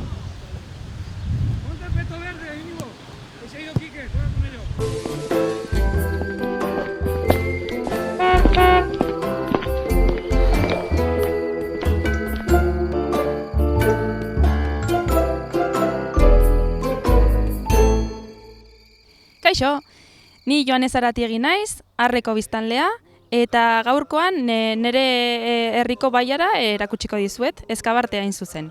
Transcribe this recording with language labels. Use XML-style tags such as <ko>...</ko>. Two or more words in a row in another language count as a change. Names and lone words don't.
<es>¡Ponte el peto verde, Íñigo! ¡Que se ha ido Quique! ¡Juega con ellos!</es> <eu>Kaixo, ni Joanes Aratiegi naiz, Arreko biztanlea, eta gaurkoan nire herriko bailara erakutsiko dizuet, Eskabarte hain zuzen.</eu>